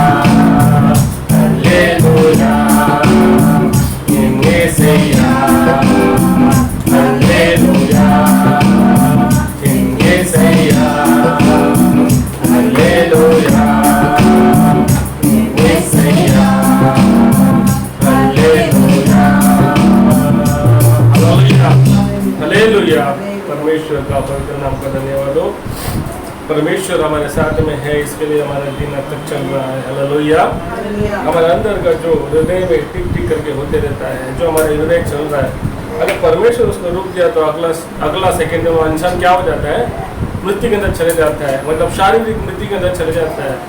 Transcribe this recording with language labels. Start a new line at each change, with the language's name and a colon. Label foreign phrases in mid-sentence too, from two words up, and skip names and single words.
Tamil: அல்லேலூயா, என் இயேசையா அல்லேலூயா, என் இயேசையா அல்லேலூயா, என் இயேசையா அல்லேலூயா.
Hindi: हालेलुया। परमेश्वर का पवित्र नाम का धन्यवाद हो। परमेश्वर हमारे साथ में है, इसके लिए हमारा दिन अब तक चल रहा है। हालेलुया। हमारे अंदर का जो हृदय में टिक टिक करके होते रहता है, जो हमारा हृदय चल रहा है, अगर परमेश्वर उसको रुक दिया तो अगला सेकंड में वो इंसान क्या हो जाता है, मृत्यु के अंदर चले जाता है, मतलब शारीरिक मृत्यु के अंदर चले जाता है।